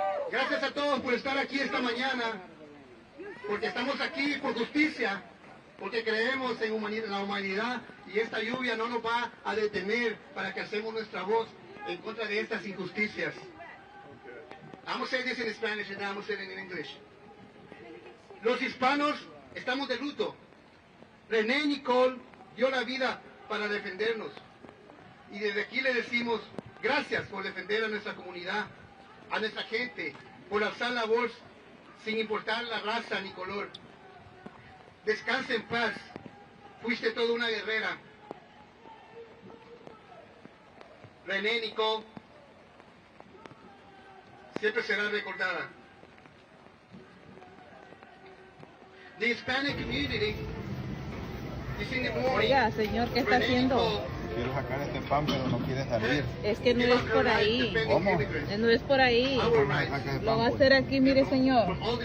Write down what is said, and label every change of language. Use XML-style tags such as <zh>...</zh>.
<es>Gracias a todos por estar aquí esta mañana, porque estamos aquí por justicia, porque creemos en la humanidad y esta lluvia no nos va a detener para que hacemos nuestra voz en contra de estas injusticias.</es> <en>I'm going to say this in Spanish and then I'm going to say it in English.</en> <es>Los hispanos estamos de luto. Renee Nicole dio la vida para defendernos. Y desde aquí le decimos gracias por defender a nuestra comunidad, a nuestra gente, por alzar la voz sin importar la raza ni color. Descansa en paz. Fuiste toda una guerrera. Renee Nicole siempre será recordada.</es> <en>The Hispanic community is in the morning.</en> <es>Oiga, señor, ¿qué está haciendo? Quiero sacar este pan, pero no quiere salir. Es que no es por ahí. ¿Cómo? No es por ahí. Lo va a hacer aquí, mire, señor.</es>